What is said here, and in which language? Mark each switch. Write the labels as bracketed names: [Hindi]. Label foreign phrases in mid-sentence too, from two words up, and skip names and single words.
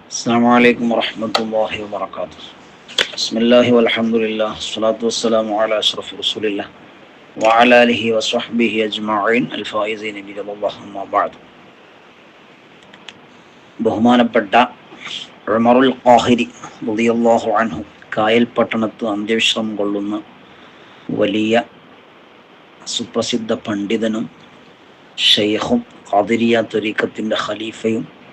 [Arabic] السلام عليكم ورحمة الله وبركاته. بسم الله والحمد لله والصلاة والسلام على أشرف رسول الله وعلى آله وصحبه أجمعين الفائزين برضا الله أما بعد. [Malayalam] ബഹുമാനപ്പെട്ട ഉമറുൽ ഖാഹിരി [Arabic] رضي الله عنه [Malayalam] കായൽ പട്ടണത്ത് അന്ത്യവിശ്രമം കൊള്ളുന്ന വലിയ സുപ്രസിദ്ധ പണ്ഡിതനും ഷെയ്ഖും ഖാദിരിയ ത്വരീഖത്തിന്റെ ഖലീഫയും